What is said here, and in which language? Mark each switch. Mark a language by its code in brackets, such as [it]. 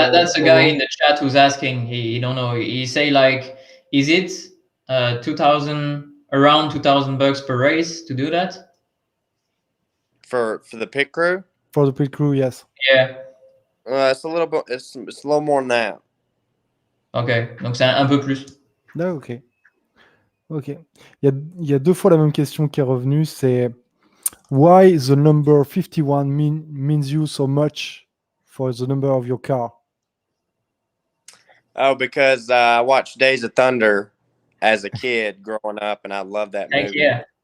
[en] That's the guy in the chat who's asking. He don't know. He say like, is it 2,000 around $2,000 per race to do that? For the pit crew? For the pit crew, yes. Yeah. It's a little bit. It's a little more than that. [fr] Ok. Donc c'est un peu plus. Ah, ok. Ok. Il y a deux fois la même question qui est revenue. [en] C'est why the number 51 means you so much for the number of your car? Oh, because I watched Days of Thunder as a kid growing up, and I love that Heck movie. yeah.